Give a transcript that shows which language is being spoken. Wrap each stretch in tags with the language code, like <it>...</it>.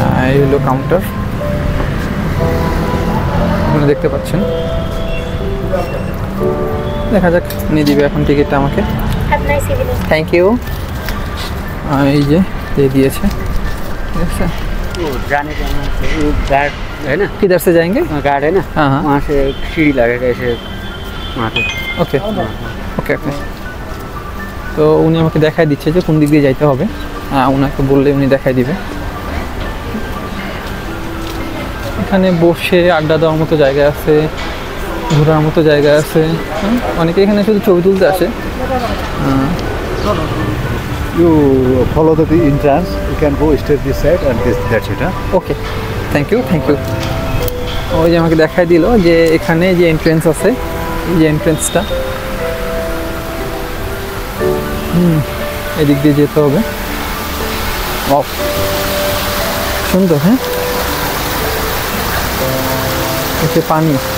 <bn>এই হলো কাউন্টার, আপনারা দেখতে পাচ্ছেন। দেখা যাক, নিয়ে দিবে এখন টিকিটটা আমাকে। Thank you. এই যে দিয়ে दिएছে, ঠিক আছে।</bn> <hi>जाने जाना है वो गार्ड है ना, किधर से जाएंगे? गार्ड है ना, हाँ हाँ, वहाँ से सीढ़ी लगेगा ऐसे वहाँ पे।</hi> <bn>ওকে ওকে ওকে। তো উনি আমাকে দেখাই দিচ্ছে যে কোন দিক দিয়ে যাইতে হবে। ওনাকে বললে উনি দেখাই দিবে। এখানে বসে আড্ডা দেওয়ার মতো জায়গা আছে, ঘোরার মতো জায়গা আছে। অনেকে এখানে শুধু ছবি তুলতে আসে।</bn> <en>You follow the entrance, you can go straight this side and that's it.</en> <bn>Okay, thank you thank you. ওই যে আমাকে দেখাই দিল যে এখানে যে এন্ট্রেন্স আছে, এই যে এন্ট্রেন্সটা, এদিক দিয়ে যেতে হবে। অফ, সুন্দর। হ্যাঁ, এসে পানি।</bn>